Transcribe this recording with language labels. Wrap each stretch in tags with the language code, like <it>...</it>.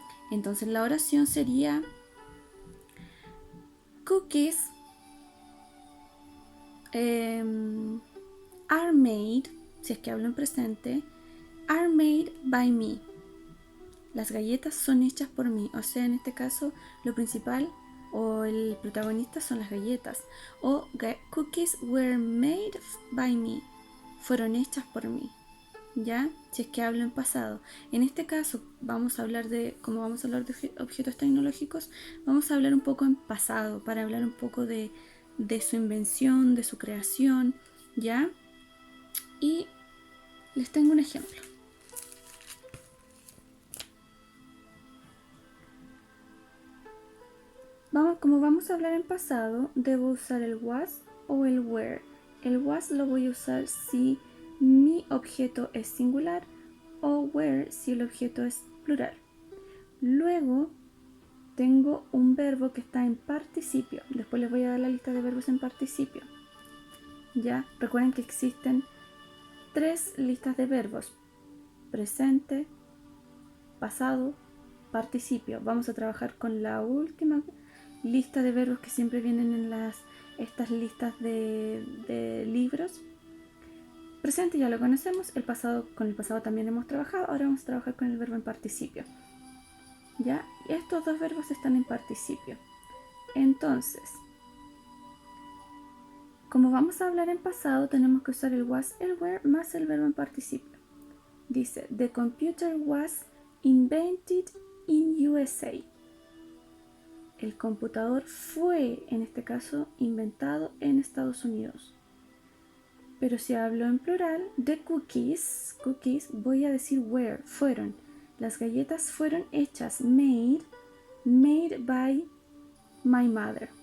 <es>Entonces la oración sería:</es> <en>cookies are made,</en> <es>si es que hablo en presente,</es> <en>are made by me.</en> <es>Las galletas son hechas por mí. O sea, en este caso, lo principal o el protagonista son las galletas.</es> <en>O cookies were made by me.</en> <es>Fueron hechas por mí. ¿Ya? Si es que hablo en pasado. En este caso, como vamos a hablar de objetos tecnológicos, vamos a hablar un poco en pasado, para hablar un poco de su invención, de su creación, ¿ya? Y les tengo un ejemplo. Como vamos a hablar en pasado, debo usar el was o el were. El was lo voy a usar si mi objeto es singular, o were si el objeto es plural. Luego tengo un verbo que está en participio. Después les voy a dar la lista de verbos en participio. Ya, recuerden que existen 3 listas de verbos: presente, pasado, participio. Vamos a trabajar con la última lista de verbos que siempre vienen en estas listas de libros. Presente ya lo conocemos, con el pasado también hemos trabajado. Ahora vamos a trabajar con el verbo en participio. ¿Ya? Y estos dos verbos están en participio. Entonces, como vamos a hablar en pasado, tenemos que usar el was, el were más el verbo en participio.</es> <en>Dice: the computer was invented in USA.</en> <es>El computador fue, en este caso, inventado en Estados Unidos. Pero si hablo en plural,</es> <en>the cookies,</en> <es>voy a decir were, fueron. Las galletas fueron hechas,</es> <en>made by my mother.</en>